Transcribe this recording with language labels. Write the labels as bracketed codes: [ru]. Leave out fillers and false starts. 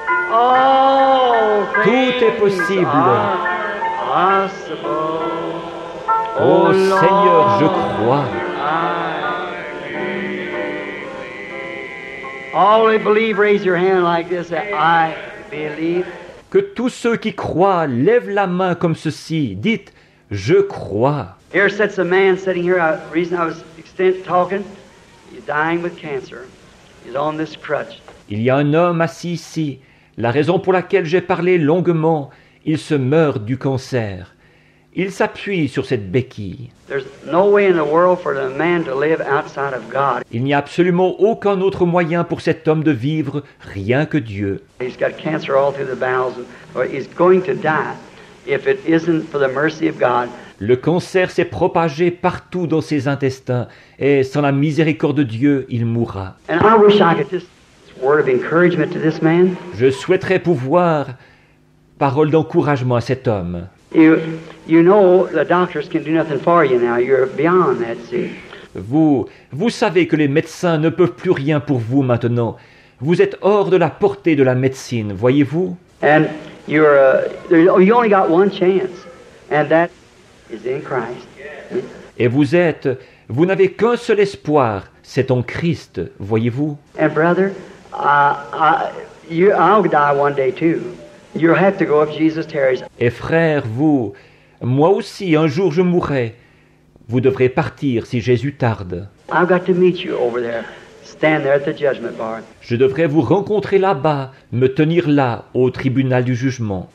[en] All [fr] Tout est [en] things [fr] possible. [en] are possible. [fr] Ô Seigneur, je crois. [en] All who believe, raise your hand like this. I believe. [fr] Que tous ceux qui croient lèvent la main comme ceci. Dites, je crois. [en] Here sits a man sitting here. The reason I was talking, he's dying with cancer. He's on this crutch. [fr] Il y a un homme assis ici. La raison pour laquelle j'ai parlé longuement, il se meurt du cancer. Il s'appuie sur cette béquille. [en] There's no way in the world for the man to live outside of God. [fr] Il n'y a absolument aucun autre moyen pour cet homme de vivre, rien que Dieu. [en] He's got cancer all through the bowels. He's going to die if it isn't for the mercy of God. [fr] Le cancer s'est propagé partout dans ses intestins, et sans la miséricorde de Dieu, il mourra. [en] And I wish I could just word of encouragement to this man. [fr] Je souhaiterais pouvoir, parole d'encouragement à cet homme. [en] You know the doctors can do nothing for you now. You're beyond that, see. [fr] Vous savez que les médecins ne peuvent plus rien pour vous maintenant. Vous êtes hors de la portée de la médecine, voyez-vous? [en] And you only got one chance, and that is in Christ. [fr] Et vous n'avez qu'un seul espoir, c'est en Christ, voyez-vous? [en] And brother, I'll die one day too. You'll have to go if Jesus tarries. [fr] Et frère, moi aussi, un jour je mourrai. Vous devrez partir si Jésus tarde. [en] I've got to meet you over there. Stand there at the judgment bar. [fr] Je devrais vous rencontrer là-bas, me tenir là, au tribunal du jugement.